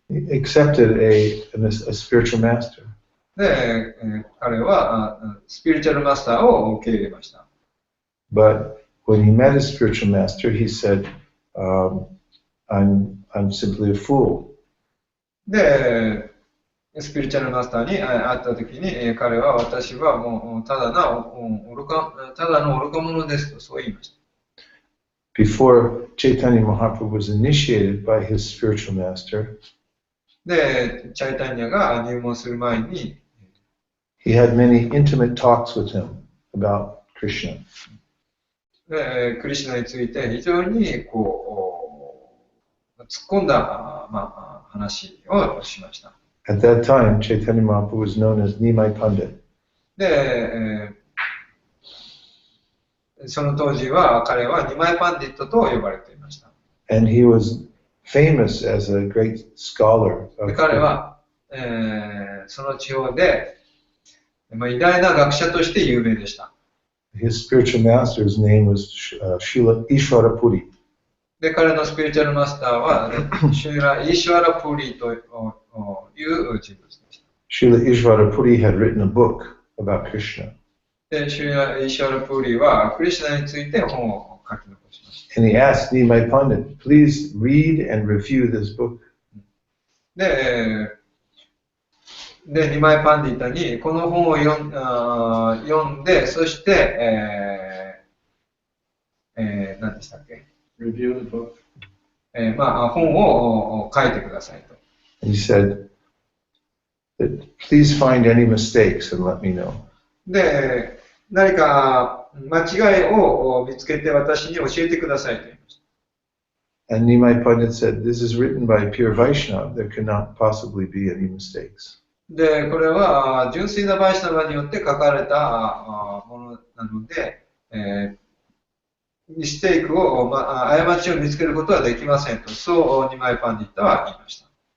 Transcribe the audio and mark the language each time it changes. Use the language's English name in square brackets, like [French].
[English] accepted a spiritual master. [Japanese] で、彼はスピリチュアルマスターを受け入れました。 [English] But when he met his spiritual master, he said, I'm simply a fool. [Japanese] で、スピリチュアルマスターに会ったときに、彼は私はもうただの愚か者ですとそう言いました。 [English] Before Chaitanya Mahaprabhu was initiated by his spiritual master, [Japanese] で、チャイタニャが入門する前に、 [English] he had many intimate talks with him about Krishna. [Japanese] で、クリシュナについて非常にこう突っ込んだ、話をしました。 [English] At that time, Chaitanya Mahaprabhu was known as Nimai Pandit. [Japanese] で、その当時は彼はニマイパンディットと呼ばれていました。 [English] And he was famous as a great scholar. [Japanese] で彼は、その地方で、偉大な学者として有名でした。 [English] His spiritual master's name was Srila Ishvara Puri. [Japanese] で、彼のスピリチュアルマスターは、シュラ・イシュワラ・プリという人物でした。 [English] Srila Ishvara Puri had written a book about Krishna. [Japanese] で、シュラ・イシュワラ・プリはクリシュナについて本を書き残しました。 [English] And he asked Nimai Pandit, please read and review this book. [Japanese] で、で、ニマイパンディタにこの本を読んで、そして、何でしたっけ、 [English] Review the book. [Japanese] 本を書いてくださいと。 [English] He said that please find any mistakes and let me know. [Japanese] で、何か間違いを見つけて私に教えてくださいと言いました。 [English] And Nimai Pandit said, this is written by pure Vaishnava. There cannot possibly be any mistakes. [Japanese] で、これは純粋なバイシナバによって書かれたものなので、ミステイクを、過ちを見つけることはできませんと、そうニマイパンディッタは言いました。